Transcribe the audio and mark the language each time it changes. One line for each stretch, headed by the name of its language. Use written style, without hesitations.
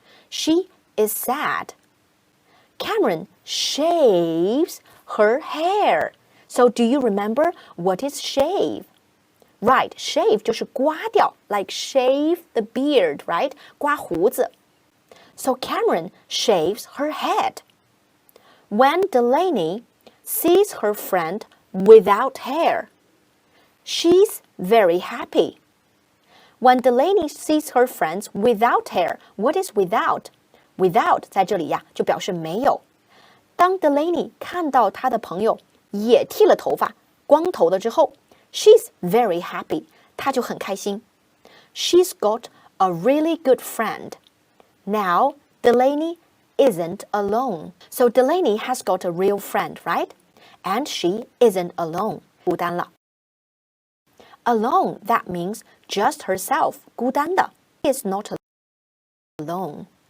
English: She is sad. Cameron shaves her hair. So do you remember what is shave? Right, shave
Chinese: 就是刮掉
English: like shave the beard, right?
Chinese: 刮胡子
English: So Cameron shaves her head. When Delaney sees her friend without hair, she's very happy. When Delaney sees her friends without hair, what is without?
Chinese: Without 在这里呀，就表示没有。当 Delaney 看到她的朋友也剃了头发，光头了之后
English: she's very happy.
Chinese: 她就很开心。
English: She's got a really good friend. Now, Delaney isn't alone. So Delaney has got a real friend, right? And she isn't alone.
Chinese: 孤单了。
English: Alone, that means just herself.
Chinese: 孤单的
English: is not alone.